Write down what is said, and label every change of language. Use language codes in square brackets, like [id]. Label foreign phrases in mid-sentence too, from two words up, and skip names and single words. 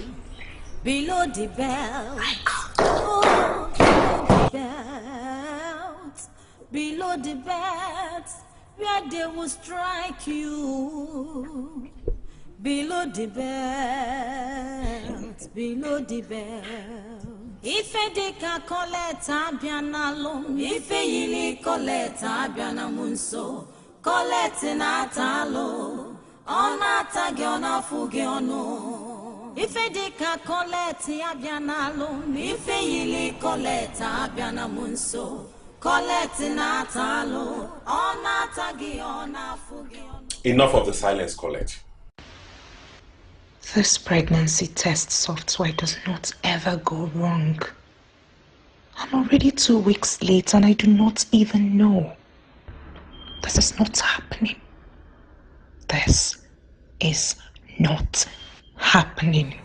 [en] Below the belt, oh, below the belt, where they will strike you. Below the belt, below the belt. [ig] Ife deka koleta abiana lom, ife yili koleta abiana munso, kolete na talo, ona tagi ona fugi ono. Ife deka kolete abiana lom, ife yili koleta abiana munso, kolete na talo, ona tagi ona fugi ono. [en] Enough of the silence, Colette. This pregnancy test software does not ever go wrong. I'm already 2 weeks late and I do not even know. This is not happening. This is not happening.